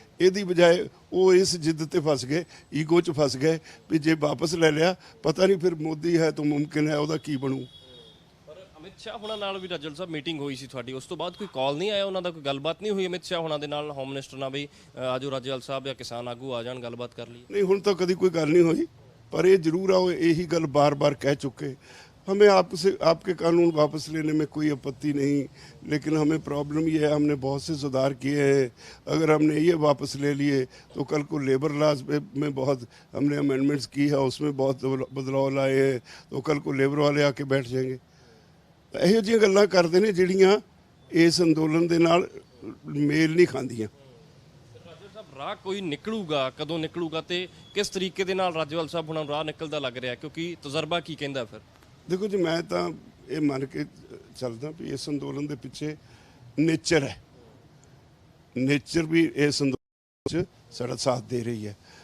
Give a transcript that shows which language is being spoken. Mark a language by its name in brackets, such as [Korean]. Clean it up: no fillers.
[Punjabi] ਇਹਦੀ ਬਜਾਏ ਉਹ ਇਸ ਜਿੱਦ ਤੇ ਫਸ ਗਏ, ਈਗੋ 'ਚ ਫਸ ਗਏ ਵੀ ਜੇ ਵਾਪਸ ਲੈ ਲਿਆ ਪਤਾ ਨਹੀਂ ਫਿਰ ਮੋਦੀ ਹੈ ਤਾਂ ਮੁਮਕਿਨ ਹੈ ਉਹਦਾ ਕੀ ਬਣੂ। ਪਰ ਅਮਿਤ ਸ਼ਾਹ ਹੁਣਾਂ ਨਾਲ ਵੀ ਰਾਜੇਵਾਲ ਸਾਹਿਬ ਮੀਟਿੰਗ ਹੋਈ ਸੀ ਤੁਹਾਡੀ, ਉਸ ਤੋਂ ਬਾਅਦ ਕੋਈ ਕਾਲ ਨਹੀਂ ਆਇਆ ਉਹਨਾਂ ਦਾ, ਕੋਈ ਗੱਲਬਾਤ ਨਹੀਂ ਹੋਈ ਅਮਿਤ ਸ਼ਾਹ ਹੁਣਾਂ ਦੇ ਨਾਲ, ਹੋਮ ਮਿਨਿਸਟਰ ਨਾਲ, ਵੀ ਆਜੋ ਰਾਜੇਵਾਲ ਸਾਹਿਬ ਜਾਂ ਕਿਸਾਨ ਆਗੂ ਆ ਜਾਣ, ਗੱਲਬਾਤ ਕਰ ਲਈ? [Hindi] नहीं, ਹੁਣ तक कभी कोई गल नहीं हुई, पर ये जरूर आओ यही गल बार बार कह चुके, हमें आपसे आपके कानून वापस लेने में कोई आपत्ति नहीं, लेकिन हमें प्रॉब्लम ये है हमने बहुत से सुधार किए हैं, अगर हमने ये वापस ले लिए तो कल को लेबर लॉज में बहुत हमने अमेंडमेंट्स की है, उसमें बहुत बदलाव लाए हैं, तो कल को लेबर वाले आके बैठ जाएंगे। [Punjabi] ਇਹੋ ਜਿਹੀਆਂ ਗੱਲਾਂ ਕਰਦੇ ਨੇ ਜਿਹੜੀਆਂ ਇਸ ਅੰਦੋਲਨ ਦੇ ਨਾਲ ਮੇਲ ਨਹੀਂ ਖਾਂਦੀਆਂ। ਰਾਜੇਵਾਲ ਸਾਹਿਬ ਰਾਹ ਕੋਈ ਨਿਕਲੂਗਾ, ਕਦੋਂ ਨਿਕਲੂਗਾ ਤੇ ਕਿਸ ਤਰੀਕੇ ਦੇ ਨਾਲ ਰਾਜੇਵਾਲ ਸਾਹਿਬ ਹੁਣਾਂ ਨੂੰ ਰਾਹ ਨਿਕਲਦਾ ਲੱਗ ਰਿਹਾ, ਕਿਉਂਕਿ ਤਜਰਬਾ ਕੀ ਕਹਿੰਦਾ? ਫਿਰ ਦੇਖੋ ਜੀ, ਮੈਂ ਤਾਂ ਇਹ ਮੰਨ ਕੇ ਚੱਲਦਾ ਵੀ ਇਸ ਅੰਦੋਲਨ ਦੇ ਪਿੱਛੇ ਨੇਚਰ ਹੈ, ਨੇਚਰ ਵੀ ਇਸ ਅੰਦੋਲਨ 'ਚ ਸਾਡਾ ਸਾਥ ਦੇ ਰਹੀ ਹੈ।